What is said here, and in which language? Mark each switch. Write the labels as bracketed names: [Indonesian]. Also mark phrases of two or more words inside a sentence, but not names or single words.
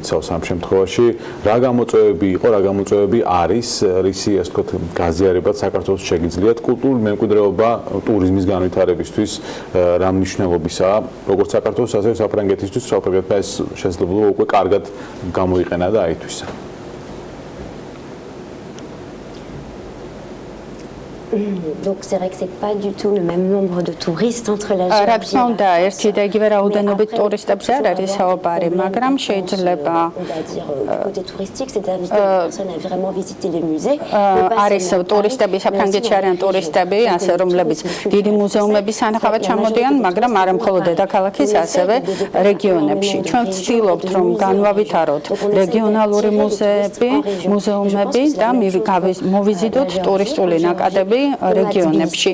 [Georgian] მოიცავს ამ შემთხვევაში, რა გამოწვევები იყო, რა გამოწვევები არის, რისი ასე ვთქვათ, გაზიარებაც საქართველოს შეგიძლიათ კულტურული მემკვიდრეობა ტურიზმის განვითარებისთვის რა მნიშვნელობისაა, როგორც საქართველოს, ასევე საფრანგეთისთვის, საფრანგეთმა ეს შესაძლებლობა უკვე კარგად გამოიყენა და აითვისა. [French] Donc c'est vrai que c'est pas du tout le même nombre de touristes entre la Géorgie. [Georgian] რა თქმა უნდა, ერთი და იგივე რაოდენობით ტურისტებს არ არის საუბარი, მაგრამ შეიძლება [French] côté touristique, c'est-à-dire que personne n'a vraiment visité les musées. [Georgian] არის ტურისტები, საფრანგეთში არიან ტურისტები, ასე რომლებიც დიდი მუზეუმების სანახავად ჩამოდიან, მაგრამ არა მხოლოდ დედაქალაქის, ასევე რეგიონებში. ჩვენ ვცდილობთ, რომ განვავითაროთ რეგიონალური მუზეები, მუზეუმები და მოვიზიდოთ ტურისტული ნაკადები რეგიონებში.